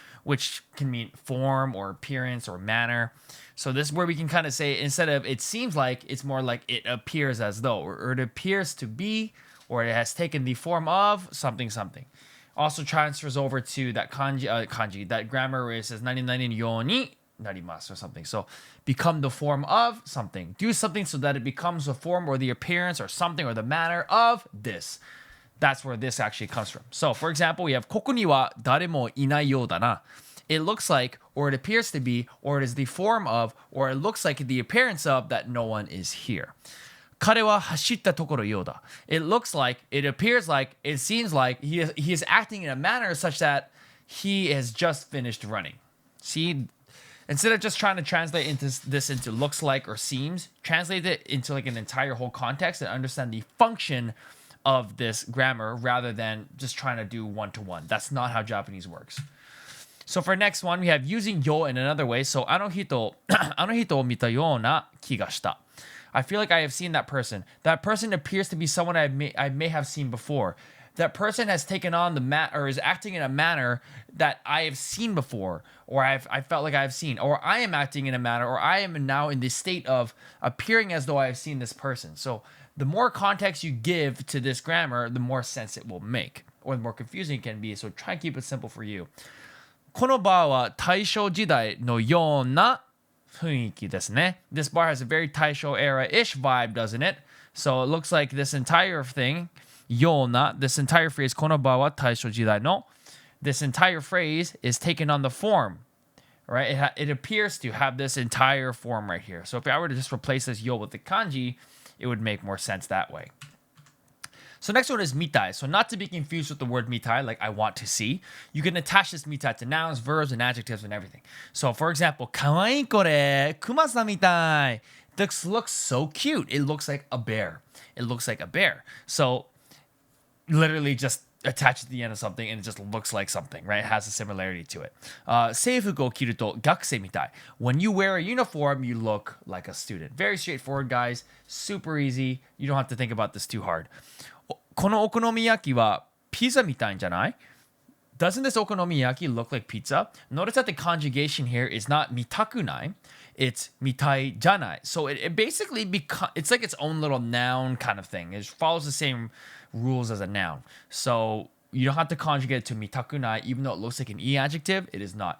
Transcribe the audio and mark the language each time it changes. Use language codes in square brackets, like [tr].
[en] Which can mean form or appearance or manner. So this word we can kind of say, instead of it seems like, it's more like it appears as though, or it appears to be, or it has taken the form of something something. Also transfers over to that kanji, that grammar where it says [ja] nani nani yo ni narimasu [en] or something. So become the form of something. Do something so that it becomes the form or the appearance or something or the manner of this. That's where this actually comes from. So for example, we have [ja] ここには誰もいないようだな. [en] It looks like, or it appears to be, or it is the form of, or it looks like the appearance of that no one is here. [ja] 彼は走ったところようだ. [en] It looks like, it appears like, it seems like he is acting in a manner such that he has just finished running. See, instead of just trying to translate this into looks like or seems, translate it into like an entire whole context and understand the function of this grammar rather than just trying to do one-to-one. That's not how Japanese works. So for next one, we have using yo in another way. [ja] So あの人を見たような気がした. [en] I feel like I have seen that person. That person appears to be someone I may have seen before. That person has taken on or is acting in a manner that I have seen before, or I felt like I have seen, or I am acting in a manner, or I am now in the state of appearing as though I have seen this person. So the more context you give to this grammar, the more sense it will make, or the more confusing it can be. So try and keep it simple for you. [ja] このバーは大正時代のような雰囲気ですね. [en] This bar has a very Taisho era-ish vibe, doesn't it? So it looks like this entire thing, ような, this entire phrase, [ja] このバーは大正時代の, [en] this entire phrase is taken on the form, right? It appears to have this entire form right here. So if I were to just replace this yo with the kanji, it would make more sense that way. So next one is mitai. So not to be confused with the word mitai, like I want to see. You can attach this mitai to nouns, verbs, and adjectives and everything. So for example, [ja] かわいいこれ、クマさんみたい. [en] This looks so cute. It looks like a bear. It looks like a bear. So literally just attach it to the end of something and it just looks like something, right? It has a similarity to it. [ja] 制服を着ると学生みたい. [en] When you wear a uniform, you look like a student. Very straightforward, guys. Super easy. You don't have to think about this too hard. [ja] このお好み焼きはピザみたいんじゃない? [en] Doesn't this okonomiyaki look like pizza? Notice that the conjugation here is not mitakunai, it's mitai janai. So it basically it's like its own little noun kind of thing. It follows the same rules as a noun. So you don't have to conjugate it to mitakunai, even though it looks like an e adjective, it is not.